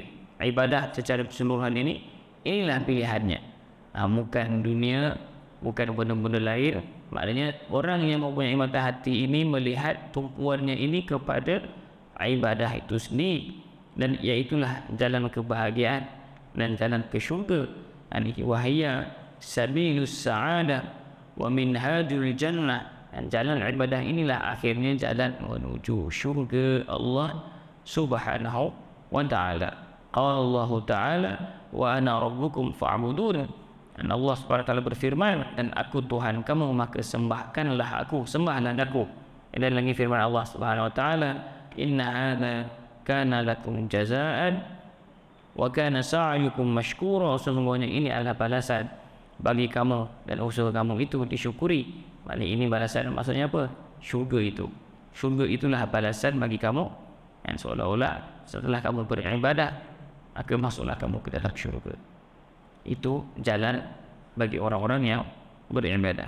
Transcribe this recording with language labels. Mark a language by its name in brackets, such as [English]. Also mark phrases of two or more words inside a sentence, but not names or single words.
[Malay] Ibadah secara keseluruhan ini, inilah pilihannya. Bukan dunia, bukan benda-benda lain. Maknanya orang yang mempunyai mata hati ini melihat tumpuannya ini kepada ibadah itu sendiri, dan iaitulah jalan kebahagiaan dan jalan ke syurga. [Arabic] وهي سبيل السعادة ومنهاج الجنة. [Malay] Dan jalan ibadah inilah akhirnya jalan menuju syurga [Arabic] الله سبحانه وتعالى. قال الله تعالى وأنا ربكم فاعبدون. [Malay] Dan [Arabic] الله سبحانه وتعالى [Malay] berfirman, dan aku Tuhan kamu, maka sembahkanlah aku, sembahlah aku. Dan lagi firman Allah [Arabic] سبحانه وتعالى، إن هذا كان لكم جزاء وكان سعيكم مشكورا. [Malay] Sesungguhnya ini adalah balasan bagi kamu dan usaha kamu itu disyukuri. Maknanya ini balasan, maksudnya apa? Syurga itu. Syurga itulah balasan bagi kamu, yang seolah-olah setelah kamu beribadah maka masuklah kamu ke dalam syurga. Itu jalan bagi orang-orang yang beribadah.